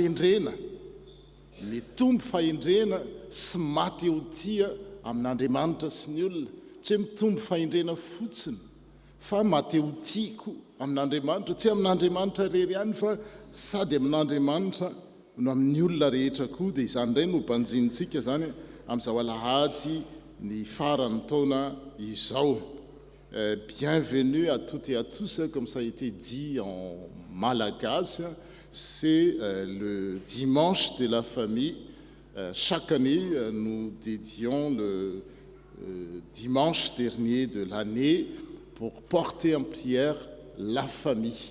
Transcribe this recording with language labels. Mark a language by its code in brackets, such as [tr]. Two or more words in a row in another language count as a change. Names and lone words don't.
[mg] fahendrena sy maty eo tia amin'Andriamanitra sy ny olona, tsy hoe mitombo fahendrena fotsiny fa maty eo tiako amin'Andriamanitra, tsy amin'Andriamanitra rery ihany fa sady amin'Andriamanitra no amin'ny olona rehetra koa. Dia izany indray no banjintsika zany amin'izao alahady ny farany taona izao. [fr] Bienvenue à toutes et à tous, comme ça a été dit en malagasy, c'est le dimanche de la famille. Chaque année, nous dédions le dimanche dernier de l'année pour porter en prière la famille.